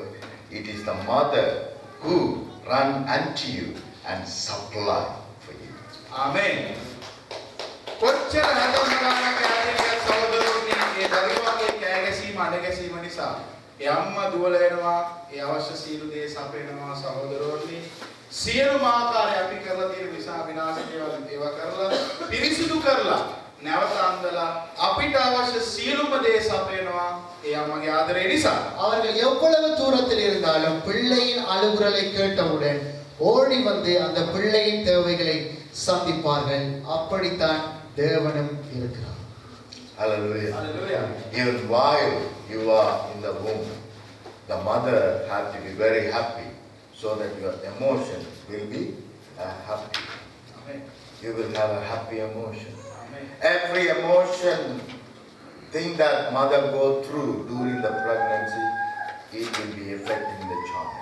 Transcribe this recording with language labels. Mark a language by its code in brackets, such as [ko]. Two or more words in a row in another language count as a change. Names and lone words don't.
[en] It is the mother who run unto you and supply for you. [si] ආමේන්. කොච්චර හදවතකට කෑගිය සහෝදරෝනි මේ දරුවාගේ කෑගැසීම අඬගැසීම නිසා ඒ අම්මා දුවල එනවා, ඒ අවශ්‍ය සීල දේ සපයනවා සහෝදරෝනි. සියලුම ආකාරය අපි කරලා තියෙන නිසා විනාශ දේවල් ඒවා කරලා පිරිසිදු කරලා නැවත අන්දලා අපිට අවශ්‍ය සියලුම දේ සපයනවා ඒ අම්මගේ ආදරය නිසා. [ta] அவர்கள் எவ்வளவு தூரத்தில் இருந்தாலும் பிள்ளையின் அழுகுரலை கேட்டவுடன் ஓடி வந்து அந்த பிள்ளையின் தேவைகளை சந்திப்பார்கள். அப்படித்தான் தேவனும் இருக்கிறார். [en] Hallelujah. Hallelujah. Even while you are in the womb, the mother has to be very happy so that your emotion will be happy. Amen. You will have a happy emotion. Amen. Every emotion thing that mother go through during the pregnancy, it will be affecting the child.